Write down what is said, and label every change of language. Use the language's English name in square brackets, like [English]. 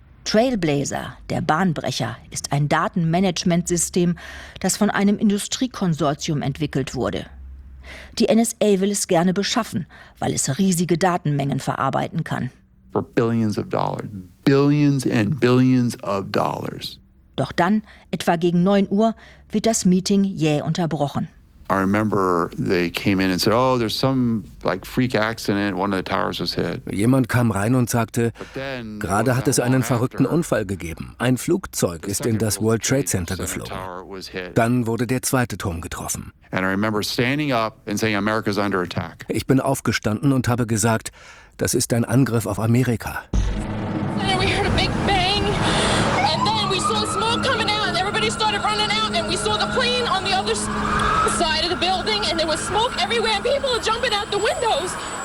[German] Trailblazer, der Bahnbrecher, ist ein Datenmanagementsystem, das von einem Industriekonsortium entwickelt wurde. Die NSA will es gerne beschaffen, weil es riesige Datenmengen verarbeiten kann. [English] For billions of dollars. Billions and billions of dollars. [German] Doch dann, etwa gegen 9 Uhr, wird das Meeting jäh unterbrochen. [English] I remember they came in and said, oh, there's some like freak accident, one of the towers was hit. [German] Jemand kam rein und sagte, gerade hat es einen verrückten Unfall gegeben. Ein Flugzeug ist in das World Trade Center geflogen. Dann wurde der zweite Turm getroffen. [English] And I remember standing up and saying America's under attack. [German] Ich bin aufgestanden und habe gesagt, das ist ein Angriff auf Amerika. [English] We heard a big bang and then we saw smoke coming out and everybody started running out and we saw the plane on the other side of the building and there was smoke everywhere and people were jumping out the windows.